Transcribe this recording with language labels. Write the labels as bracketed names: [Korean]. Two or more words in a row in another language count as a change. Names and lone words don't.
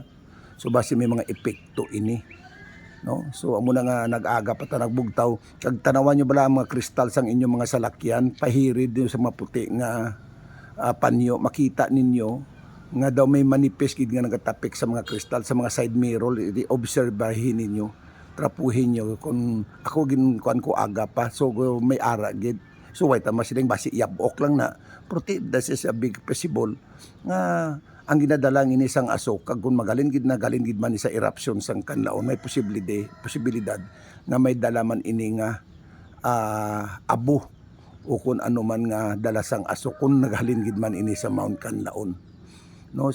[Hiligaynon] So base may mga epekto ini, no. So amo na nga nag-aga pa ta nagbugtaw, kag tanawan nyo bala ang mga kristal sang inyong mga salakyan, pahirid din sa mga puti nga panyo, makita ninyo nga daw may manipis gid nga nagatapik sa mga kristal sa mga [English] side mirror. [Hiligaynon] I-obserbahin ninyo, trapuhin nyo. Kung ako ginkuan ko aga pa, so may ara gid. So wait tama silang basi yabok lang na, pero [English] this is a big possible [Hiligaynon] nga ang ginadalang ini sang aso, kag kung magaling gid man sa eruption sang kanlaon, may posibilidad nga may dala man ini nga abo o kung ano man nga dala sang aso kung naghalin gid man ini sa Mount Kanlaon, no.